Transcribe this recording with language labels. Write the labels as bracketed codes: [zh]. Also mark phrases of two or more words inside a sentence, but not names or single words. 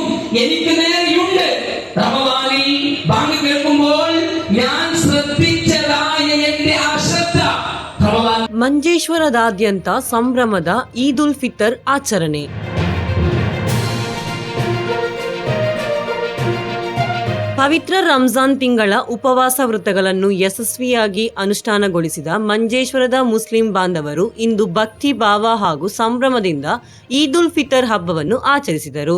[ml] എനിക്ക് നേരെയുണ്ട്. റമദാനിൽ ബാങ്ക് കേൾക്കുമ്പോൾ ഞാൻ ശ്രദ്ധിച്ചതായ എന്റെ അശ്രദ്ധ. [kn] ಮಂಜೇಶ್ವರದಾದ್ಯಂತ ಸಂಭ್ರಮದ ಈದ್ ಉಲ್ ಫಿತರ್ ಆಚರಣೆ. ಪವಿತ್ರ ರಂಜಾನ್ ತಿಂಗಳ ಉಪವಾಸ ವೃತ್ತಗಳನ್ನು ಯಶಸ್ವಿಯಾಗಿ ಅನುಷ್ಠಾನಗೊಳಿಸಿದ ಮಂಜೇಶ್ವರದ ಮುಸ್ಲಿಂ ಬಾಂಧವರು ಇಂದು ಭಕ್ತಿ ಭಾವ ಹಾಗೂ ಸಂಭ್ರಮದಿಂದ ಈದ್ ಉಲ್ ಫಿತರ್ ಹಬ್ಬವನ್ನು ಆಚರಿಸಿದರು.